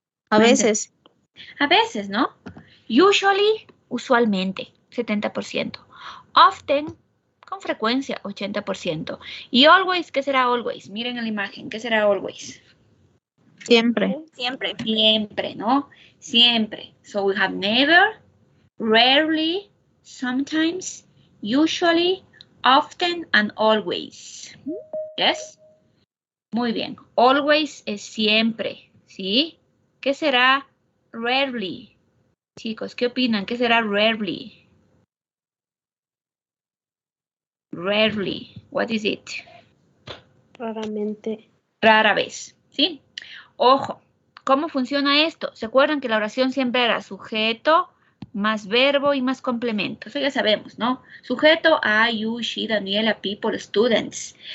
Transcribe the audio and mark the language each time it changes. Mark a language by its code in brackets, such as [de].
[es] A veces. A veces, ¿no? Usually, usualmente, 70%. Often, con frecuencia, 80%. Y always, ¿qué será always? Miren en la imagen, ¿qué será always? Siempre. Siempre. Siempre, ¿no? Siempre. [en] So we have never, rarely, sometimes, usually, often, and always. [es] Yes? Muy bien. Always es siempre, ¿sí? ¿Qué será rarely? Chicos, ¿qué opinan? ¿Qué será rarely? [en] Rarely. What is it? [es] Raramente. Rara vez, ¿sí? Ojo, ¿cómo funciona esto? ¿Se acuerdan que la oración siempre era sujeto más verbo y más complemento? Eso ya sabemos, ¿no? Sujeto, [en] I, you, she, Daniela, people, students.